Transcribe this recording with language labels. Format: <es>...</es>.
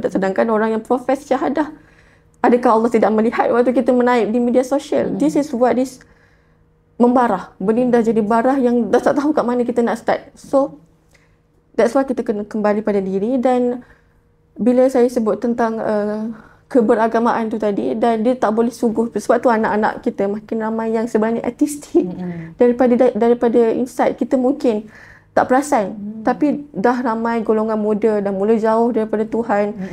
<ms>Sedangkan orang yang profes syahadah, adakah Allah tidak melihat waktu kita menaip di media sosial?</ms> <en>This is what is</en> <ms>membarah. Benda dah jadi barah yang dah tak tahu kat mana kita nak start.</ms> <en>So that's why</en> <ms>kita kena kembali pada diri. Dan bila saya sebut tentang keberagamaan tu tadi, dan dia tak boleh sungguh, sebab tu anak-anak kita makin ramai yang sebenarnya ateistik. Daripada insight kita mungkin tak perasan, tapi dah ramai golongan muda dah mula jauh daripada Tuhan.</ms>